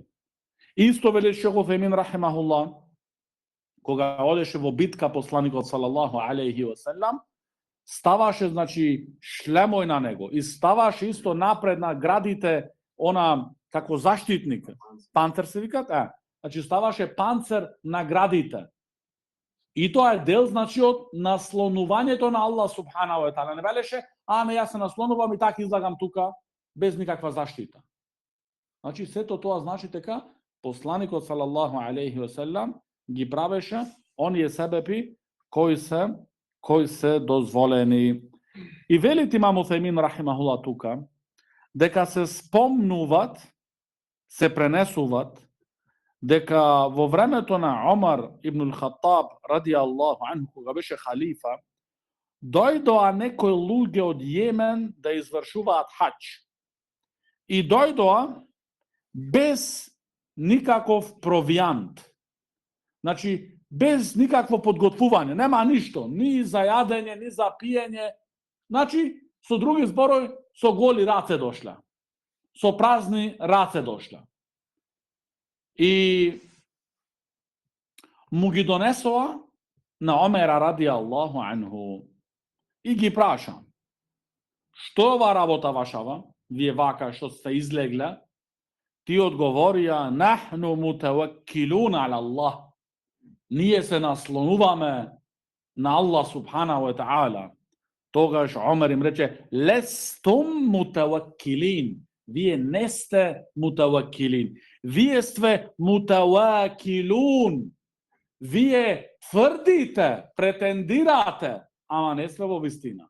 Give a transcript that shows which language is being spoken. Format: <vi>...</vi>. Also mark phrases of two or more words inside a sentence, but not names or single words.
<mk>Исто вели Шейх Утхаймин рахимахуллах, кога одеше во битка посланикот</mk> <ar>صلى الله عليه وسلم,</ar> <mk>ставаше, значи, шлемој на него и ставаше исто напред на градите, она, како заштитник, панцер се викат, значи ставаше панцер на градите. И тоа е дел, значи, од наслонувањето на</mk> <ar>الله سبحانه وتعالى.</ar> <mk>Не велеше, аме јас се наслонувам и така излагам тука, без никаква заштита. Значи, сето тоа значи дека посланикот</mk> <ar>صلى الله عليه وسلم</ar> <mk>ги правеше оние себепи кои се дозволени. И велит имам Утхаймин рахимахуллах тука, дека се спомнуваат, се пренесуваат, дека во времето на Омар ибн Хаттаб</mk> <ar>رضي الله عنه,</ar> <mk>кога беше халифа, дојдоа некои луѓе од Јемен да извршуваат хаџ. И дојдоа без никаков провијант. Значи, без никакво подготвување, нема ништо, ни за јадење, ни за пиење. Значи, со други зборови, со голи раце дошла. Со празни раце дошла. И му ги донесоа на Омера</mk> <ar>رضي الله عنه</ar> <mk>и ги праша, што ова работа вашава, вие вака што сте излегле? Ти одговорија,</mk> <ar>نحن متوكلون على الله.</ar> <mk>Ние се наслонуваме на</mk> <ar>الله سبحانه وتعالى.</ar> <mk>Тогаш Омер им рече,</mk> <ar>لستم متوكلين.</ar> <mk>Вие не сте мутаваккилин. Вие сте мутавакилун. Вие тврдите, претендирате, ама не сте во вистина.</mk>